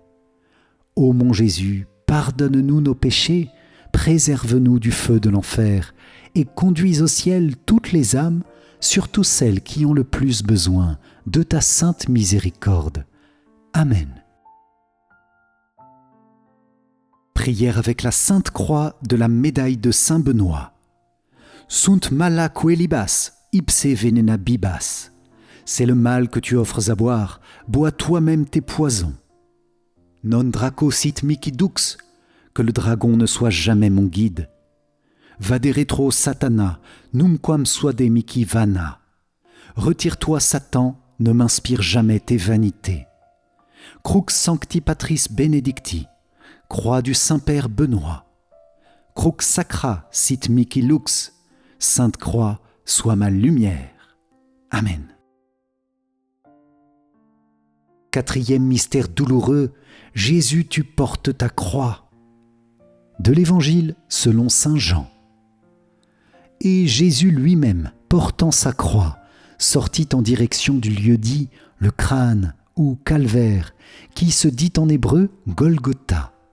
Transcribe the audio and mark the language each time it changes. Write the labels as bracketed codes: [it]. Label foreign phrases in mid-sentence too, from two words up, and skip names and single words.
[fr] Ô mon Jésus, pardonne-nous nos péchés, préserve-nous du feu de l'enfer, et conduis au ciel toutes les âmes, surtout celles qui ont le plus besoin de ta sainte miséricorde. Amen. Prière avec la Sainte Croix de la médaille de Saint Benoît. [la] Sunt mala quelibas, ipse venena bibas. [fr] C'est le mal que tu offres à boire, bois toi-même tes poisons. [la] Non draco sit mihi dux, [fr] que le dragon ne soit jamais mon guide. [la] Vade retro satana, numquam suade mihi vana. [fr] Retire-toi Satan, ne m'inspire jamais tes vanités. [la] Crux sancti patris benedicti, [fr] croix du Saint-Père Benoît. [la] Crux sacra sit mihi lux, [fr] Sainte Croix, sois ma lumière. Amen. Quatrième mystère douloureux, Jésus, tu portes ta croix. De l'Évangile selon saint Jean. Et Jésus lui-même, portant sa croix, sortit en direction du lieu dit le crâne ou calvaire, qui se dit en hébreu Golgotha.